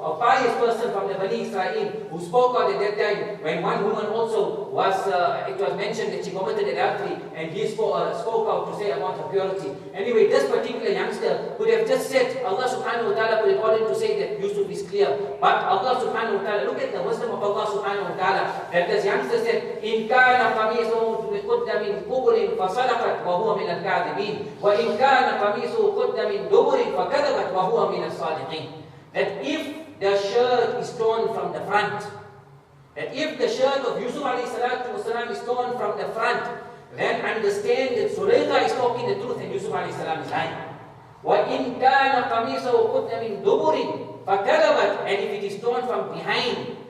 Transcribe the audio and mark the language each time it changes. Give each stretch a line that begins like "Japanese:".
English: A pious person from the Bani Israel who spoke out at that time when one woman also was, it was mentioned that she committed adultery, and he spoke out to say about her purity. Anyway, this particular youngster could have just said, Allah subhanahu wa ta'ala could have ordered to say that Yūsuf is clear. But Allah subhanahu wa ta'ala, look at the wisdom of Allah subhanahu wa ta'ala, that this youngster said,
Arabic: إِنْ كَانَ قَمِيصُهُ قُدَّ مِنْ قُبُلٍ فَصَدَقَتْ وَهُوَ مِنَ الْكَاذِبِينَ وَإِنْ كَانَ قَمِيصُهُ قُدَّ مِنْ دُبُرٍ فَكَذَبَتْ وَهُوَ مِنَ الصَّادِقِينَ.
English: That if the shirt is torn from the front, that if the shirt of Yūsuf alayhi salatu wasalam is torn from the front, then understand that Zulaykha is talking the truth and Yūsuf alayhi salam is lying.
Arabic: وَإِنْ كَانَ قَمِيصَهُ قُدَّ مِنْ دُبُرٍ فَكَذَبَتْ,
English: and if it is torn from behind,